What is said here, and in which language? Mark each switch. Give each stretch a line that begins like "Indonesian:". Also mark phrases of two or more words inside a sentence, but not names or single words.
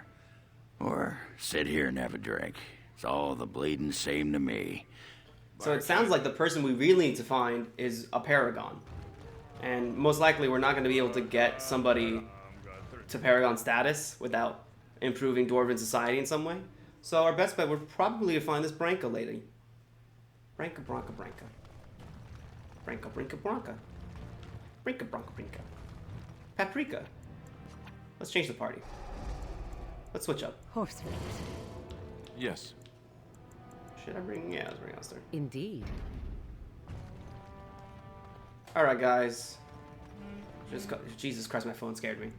English: Or sit here and have a drink. It's all the bleeding same to me. So it sounds like the person we really need to find is a paragon. And most likely we're not going to be able to get somebody to paragon status without improving Dwarven society in some way. So our best bet would probably to find this Branka lady. Branka, Branka, Branka. Branka, Branka, Branka. Branka, Branka, Branka. Paprika. Let's change the party. Let's switch up. Horse race. Yes. Should I bring... Yeah, let's bring Alistair. Indeed. Alright, guys. Jesus Christ, my phone scared me.